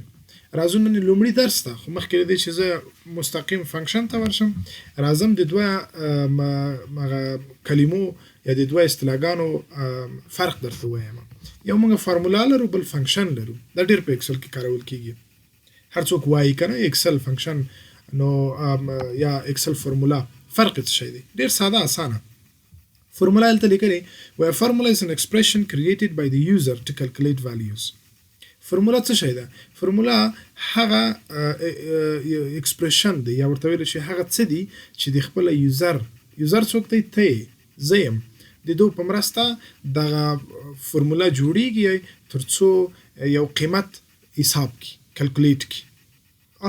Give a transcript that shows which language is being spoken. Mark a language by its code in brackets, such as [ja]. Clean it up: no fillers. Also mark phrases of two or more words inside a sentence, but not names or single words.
[ps] راځو نن لومړي درس ته، خو مخکې له دې چې زه مستقیم فنکشن ته ورشم، راځم د دوه کلمو یا د دوه اصطلاحګانو فرق درته ووایم. یو موږ فرمولا لرو، بل فنکشن لرو. دا ډېر په اکسل کې کارول کېږي. هر څوک وایي که نه اکسل فنکشن نو یا اکسل فرمولا. فرق څه شی دی؟ ډېر ساده اسانه. فرمولا دلته لیکلې [en] where formula is an expression created by the user to calculate values. [ps] فرمولا څه شی ده؟ فرمولا هغه اکسپریشن دی، یا ورته ویلی شي هغه څه دي چې د خپله یوزر څوک دی؟ ته یې، زه یم. د دو په مرسته دغه فرمولا جوړیږي تر څو یو قیمت حساب کړي، کلکولیټ کړي.